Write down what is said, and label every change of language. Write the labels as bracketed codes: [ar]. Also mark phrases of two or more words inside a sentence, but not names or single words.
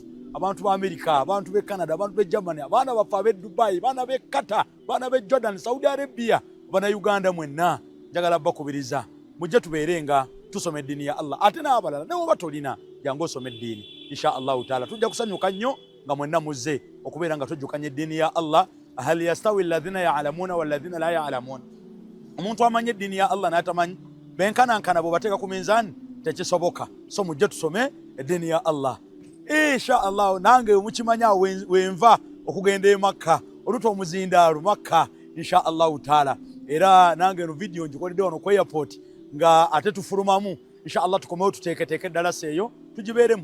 [lg] Abantu ba America, abantu be Canada, abantu be Germany, abaana baffe ab'e Dubai, baana b'e Qatar, baana b'e Jordan, Saudi Arabia, bana Uganda mwenna njagala bakubiriza mujje tubeerenga tusoma eddiini ya Allah. Ate n'abalala ne bwoba tolina jangu osome eddiini [ar] إن شاء الله تعالى. [lg] Tujja kusanyuka nnyo nga mwenna muzze okubeera nga tujjukanya eddiini ya Allah. [ar] هل يستوي الذين يعلمون والذين لا يعلمون. [lg] Omuntu amanye eddiini ya Allah n'atamanyi benkanankana bw'obateeka ku minzaani tekisoboka. So mujje tusome eddiini ya Allah [ar] إن شاء الله. [lg] Nange mukimanya wenva okugenda e Makka oluta omuzindaalo Makka [ar] إن شاء الله تعالى. [lg] Era nange no video ngikoledde wano ku airport nga ate tufulumamu [ar] إن شاء الله [lg] tukomewo tuteeketeeke eddalasa eyo tugibeeremu.